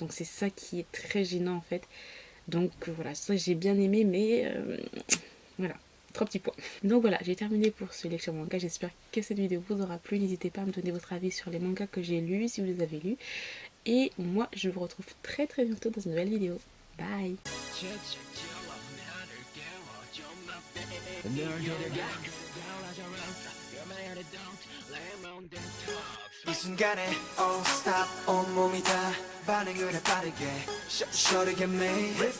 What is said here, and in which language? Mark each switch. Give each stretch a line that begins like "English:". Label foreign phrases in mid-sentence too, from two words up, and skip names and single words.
French: Donc c'est ça qui est très gênant en fait. Donc voilà, ça j'ai bien aimé, mais voilà, 3 petits points. Donc voilà, j'ai terminé pour ce lecture manga. J'espère que cette vidéo vous aura plu. N'hésitez pas à me donner votre avis sur les mangas que j'ai lus, si vous les avez lus. Et moi, je vous retrouve très très bientôt dans une nouvelle vidéo. Bye.
Korean: 이 순간에
English: oh stop
Korean: 온몸이 다 반응을 해 빠르게
English: Shorty get made